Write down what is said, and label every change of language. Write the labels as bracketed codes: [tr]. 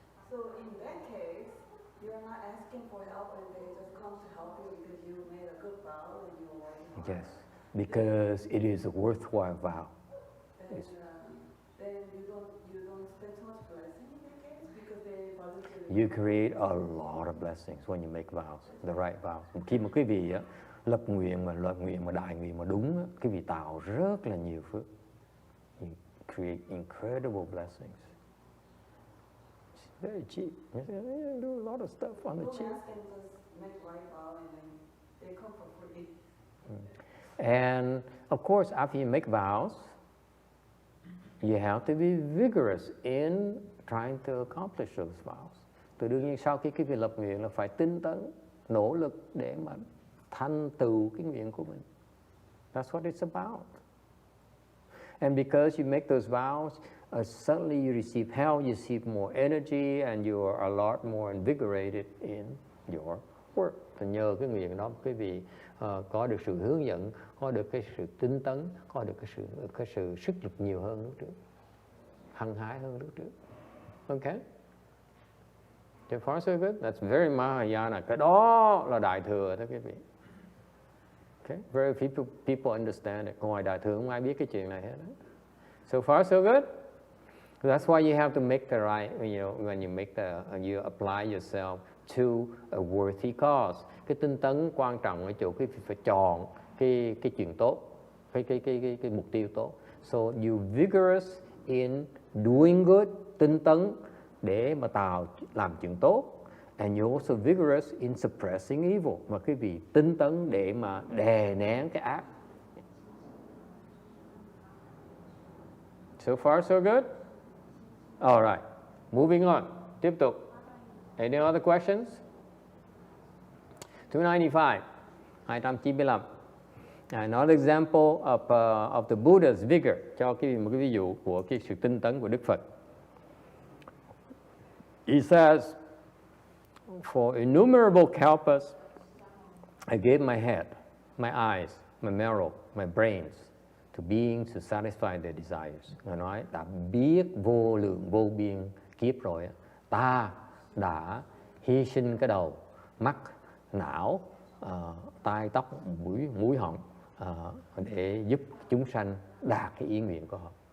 [en] So in that case, you're not asking for help and they just come to help you because you made a good vow and you are working. Yes, because it is a worthwhile vow. Then you don't spend too much blessing in that case because they voluntarily. You create a lot of blessings when you make vows, the right vows. [vi] Khi mà quý vị lập nguyện mà đại nguyện mà đúng, quý vị tạo rất là nhiều phước. [en] You create incredible blessings. It's very cheap. You do a lot of stuff on the cheap. Don't ask and just make right vow and then they come for free. And of course, after you make vows, you have to be vigorous in trying to accomplish those vows. [vi] Thì đương nhiên sau khi cái việc lập nguyện là phải tinh tấn, nỗ lực để mà thành tựu cái nguyện của mình. [en] That's what it's about. And because you make those vows, suddenly you receive help, you receive more energy, and you are a lot more invigorated in your work. [vi] Thì nhờ cái nguyện đó, quý vị có được sự hướng dẫn, có được cái sự tinh tấn, có được cái sự sức lực nhiều hơn lúc trước, hăng hái hơn lúc trước. [en] Okay? So far so good. That's very Mahayana. [vi] Cái đó là đại thừa đó quý vị. [en] Okay? Very few people understand it. [vi] Ngoài đại thừa không ai biết cái chuyện này hết. [en] So far so good. That's why you have to make the right, when you make you apply yourself to a worthy cause. [vi] Cái tinh tấn quan trọng ở chỗ quý vị phải chọn cái chuyện tốt, cái mục tiêu tốt. [en] So you vigorous in doing good, [vi] tinh tấn để mà làm chuyện tốt. [en] And you also vigorous in suppressing evil. [vi] Và quý vị tinh tấn để mà đè nén cái ác. [en] So far so good. All right. Moving on. [vi] Tiếp tục. [en] Any other questions? 295. 295. Another example of the Buddha's vigor. [vi] Cho một cái ví dụ của cái sự tinh tấn của Đức Phật. [en] He says, for innumerable kalpas, I gave my head, my eyes, my marrow, my brains to beings to satisfy their desires. [vi] Ngài nói, đã biết vô lượng vô biên kiếp rồi, ta đã hy sinh cái đầu, mắt, não, tai, tóc, mũi họng để giúp chúng sanh đạt cái ý nguyện của họ.